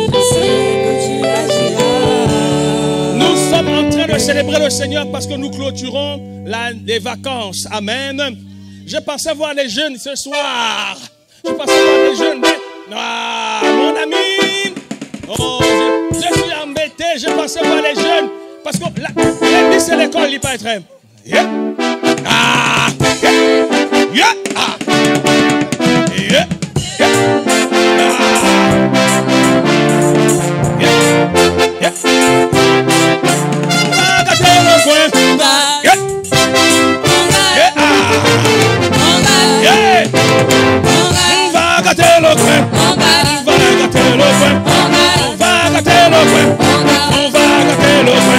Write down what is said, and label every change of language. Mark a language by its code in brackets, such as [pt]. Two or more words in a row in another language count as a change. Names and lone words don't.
[fr] Nous sommes en train de célébrer le Seigneur parce que nous clôturons les vacances. Amen. Je pensais voir les jeunes ce soir. Je pensais voir les jeunes. Mais, mon ami. Oh, je suis embêté. Je pensais voir les jeunes. Parce que lundi, c'est l'école, il peut être. Yeah. Ah. Yeah. Yeah. Ah. Yeah. Yeah. Yeah. Yeah. Gâtez le coin. Yeah. Yeah. Yeah. On va gâter le coin. On va gâter le coin. On va gâter le coin. On va gâter le coin.